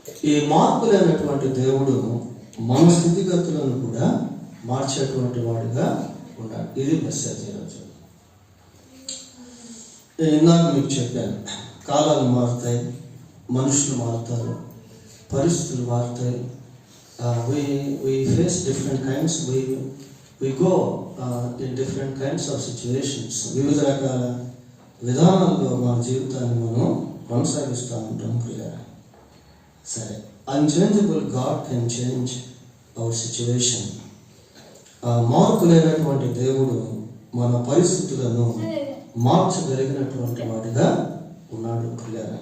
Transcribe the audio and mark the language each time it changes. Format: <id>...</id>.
<te>ఈ మార్పు లేనటువంటి దేవుడు మన స్థితిగతులను కూడా మార్చేటువంటి వాడుగా ఉన్నాడు. ఇది మెసేజ్ ఈరోజు. ఇందాక మీకు చెప్పాను, కాలాలు మారుతాయి, మనుషులు మారుతారు, పరిస్థితులు మారుతాయి.</te> <en>we face different kinds, we go in different kinds of situations.</en> <te>వివిధ రకాల విధానాల్లో మన జీవితాన్ని మనం కొనసాగిస్తూ ఉంటాం ప్రియ.</te> <en>సరే, unchangeable God can change our situation.</en> <te>మార్పు లేనటువంటి దేవుడు మన పరిస్థితులను మార్చగలిగినటువంటి వాడిగా ఉన్నాడు ప్రియ.</te>